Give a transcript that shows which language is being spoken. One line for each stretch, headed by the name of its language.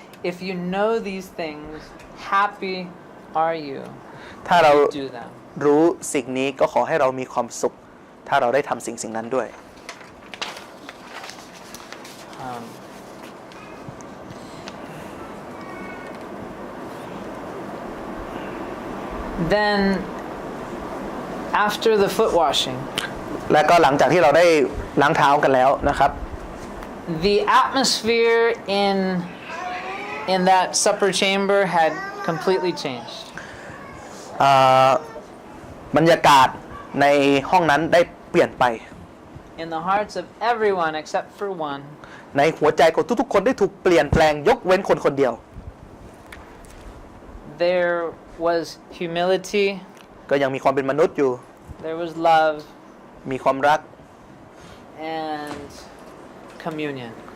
English: If you know these things, happy are you.
Thai: ถ้าเรา
English: Do them.
Thai: รู้สิ่งนี้ก็ขอให้เรามีความสุขถ้าเราได้ทำสิ่งนั้นด้วย
English: Then after the foot washing,
Thai: และก็หลังจากที่เราได้ล้างเท้ากันแล้วนะครับ
English: the atmosphere in that supper chamber had completely changed.
Thai: บรรยากาศในห้องนั้นได้เปลี่ยนไป
English: In the hearts of everyone except for one,
Thai: ในหัวใจของทุกๆคนได้ถูกเปลี่ยนแปลงยกเว้นคนคนเดียว
English: there was humility,
Thai: ก็ยังมีความเป็นมนุษย์อยู่
English: there was love,
Thai: มีความรัก
English: and communion.